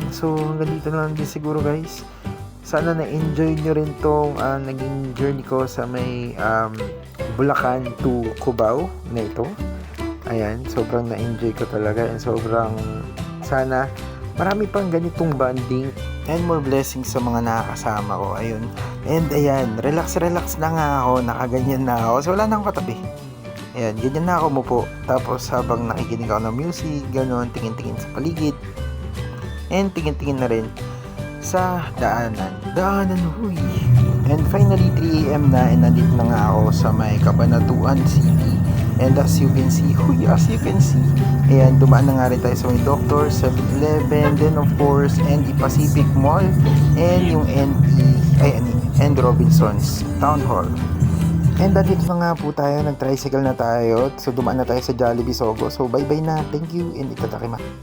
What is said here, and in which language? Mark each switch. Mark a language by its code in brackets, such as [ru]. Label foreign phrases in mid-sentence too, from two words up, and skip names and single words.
[tl] So, hanggang dito na lang din siguro, guys. Sana na-enjoy nyo rin tong naging journey ko sa may Bulacan to Cubao na ito. Ayan, sobrang na-enjoy ko talaga and sobrang sana marami pang ganitong bonding and more blessings sa mga nakakasama ko. Ayun. And ayan, relax na nga ako, nakaganyan na ako. So wala na akong katabi. Ayan, ganyan na ako umupo. Tapos habang nakikinig ako ng music, gano'n, tingin-tingin sa paligid. And tingin-tingin na rin sa daanan. Daanan, huy. And finally, 3 AM na and nandito na nga ako sa may Cabanatuan City. [en] And as you can see, [tl] ayan, dumaan na nga rin tayo sa may Doctor, 7-Eleven, [en] then of course, [tl] ND Pacific Mall, and yung and Robinsons Town Hall. And dito na nga po tayo, nag-tricycle na tayo. So dumaan na tayo sa Jollibee Sogo. So bye-bye na. [en] Thank you and itadakimasu.